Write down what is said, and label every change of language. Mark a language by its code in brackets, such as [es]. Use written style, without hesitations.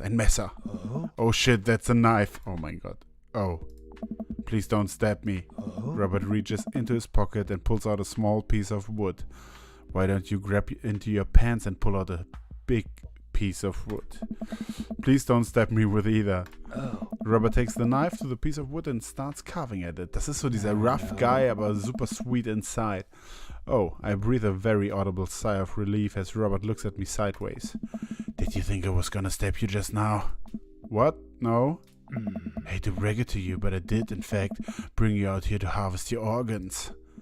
[de] Ein Messer. [en] Oh shit, that's a knife. Oh my god. Oh. Please don't stab me. Robert reaches into his pocket and pulls out a small piece of wood. Why don't you grab into your pants and pull out a big piece of wood? Please don't stab me with either. Robert takes the knife to the piece of wood and starts carving at it. [de] Das ist so dieser [en] rough guy, [de] aber [en] super sweet inside. Oh, I breathe a very audible sigh of relief as Robert looks at me sideways. Did you think I was gonna stab you just now? What? No? Hate to break it to you, but I did, in fact, bring you out here to harvest your organs.